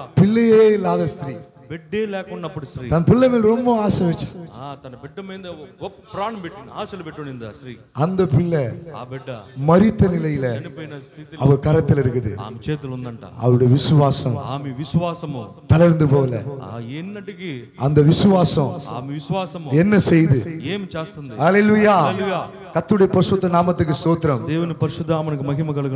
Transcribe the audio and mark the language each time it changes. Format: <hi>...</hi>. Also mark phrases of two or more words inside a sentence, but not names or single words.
<ta>பிள்ளையே இல்லாத ஸ்திரீ</ta> <te>బిడ్డే లేకున్నప్పుడు స్త్రీ</te> <ta>தன் பிள்ளை மேல் ரொம்ப ஆசை வச்சு</ta> <te>తన బిడ్డ మీద గొప్ప ప్రాణం పెట్టింది, ఆశలు పెట్టునింది ఆ స్త్రీ.</te> <ta>அந்த பிள்ளை</ta> <te>ఆ బిడ్డ</te> <ta>மரித்த நிலையில</ta> <te>చనిపోయిన స్థితిలో</te> <ta>அவர் కరத்தில் இருக்குது.</ta> <te>ఆమె చేతులు ఉందంట.</te> <ta>அவருடைய விசுவாசம்</ta> <te>ఆమె విశ్వాసము</te> <ta>தளர்ந்து போல.</ta> <te>ఎన్నటికి</te> <ta>அந்த விசுவாசம்</ta> <te>ఆమె విశ్వాసము</te> <ta>என்ன செய்து?</ta> <te>ఏం చేస్తుంది?</te> <ta>ஹல்லேலூயா.</ta> <te>హల్లెలూయా.</te> <ta>கர்த்தருடைய பரிசுத்த நாமத்துக்கு ஸ்தோத்திரம்.</ta> <te>దేవుని పరిశుద్ధ నామమునకు మహిమ కలుగును.</te>